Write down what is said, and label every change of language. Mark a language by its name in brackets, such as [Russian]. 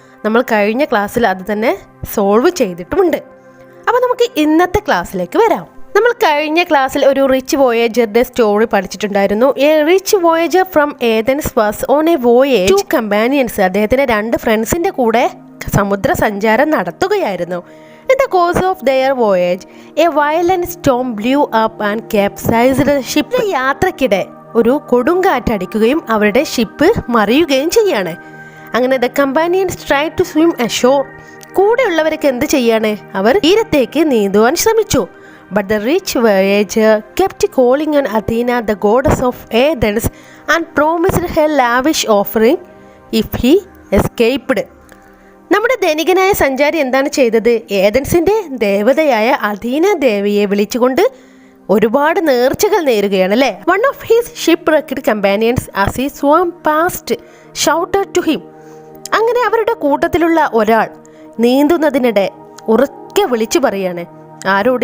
[Malayalam] നമ്മൾ കഴിഞ്ഞ ക്ലാസ്സിൽ അത് തന്നെ സോൾവ് ചെയ്തിട്ടുമുണ്ട്. അപ്പോൾ നമുക്ക് ഇന്നത്തെ ക്ലാസ്സിലേക്ക് വരാം. നമ്മൾ കഴിഞ്ഞ ക്ലാസ്സിൽ ഒരു rich വോയേജറുടെ story പഠിച്ചിട്ടുണ്ടായിരുന്നു. [English] A rich voyager from Athens was on a voyage to companions. [Malayalam] അദ്ദേഹത്തിന് 2 ഫ്രണ്ട്സിൻ്റെ കൂടെ സമുദ്ര സഞ്ചാരം നടത്തുകയായിരുന്നു. [English] In the course of their voyage, a violent storm blew up and capsized the ship. [Malayalam] യാത്രക്കിടെ ഒരു കൊടുങ്കാറ്റടിക്കുകയും അവരുടെ ഷിപ്പ് മറിയുകയും ചെയ്യാണ്. [English] അങ്ങനെ the companions tried to swim ashore. [Malayalam] കൂടെയുള്ളവരൊക്കെ എന്ത് ചെയ്യാണ്? അവർ തീരത്തേക്ക് നീന്തുവാൻ ശ്രമിച്ചു. [English] But the rich voyager kept calling on Athena, the goddess of Athens, and promised her lavish offering if he escaped. [Malayalam] നമ്മുടെ ധനികനായ സഞ്ചാരി എന്താണ് ചെയ്തത്? ഏതൻസിൻ്റെ ദേവതയായ അഥീന ദേവിയെ വിളിച്ചുകൊണ്ട് ഒരുപാട് നേർച്ചകൾ നേരുകയാണ് അല്ലേ. [English] One of his shipwrecked companions as he swam past shouted to him. [Malayalam] അങ്ങനെ അവരുടെ കൂട്ടത്തിലുള്ള ഒരാൾ നീന്തുന്നതിനിടെ ഉറക്കെ വിളിച്ചു പറയാണ്. ആരോട്?